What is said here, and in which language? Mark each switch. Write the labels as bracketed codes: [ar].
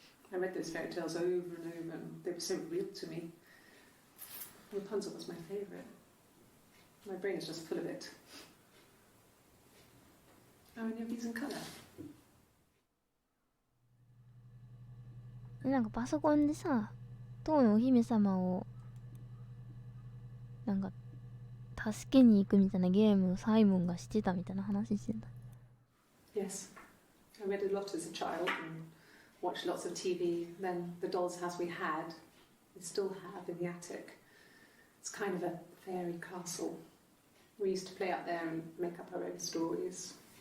[en] I read those fairy tales over and over, and they were so real to me. Rapunzel was my favourite. My brain is just full of it. Are any of these in colour? [ja] なんかパソコンでさ、当のお姫様をなんか助けに行くみたいなゲームをサイモンがしてたみたいな話してた。 [en] Yes, I read a lot as a child and watched lots of TV. Then the doll's house we had, we still have in the attic. It's kind of a fairy castle. We used to play out there and make up our own stories.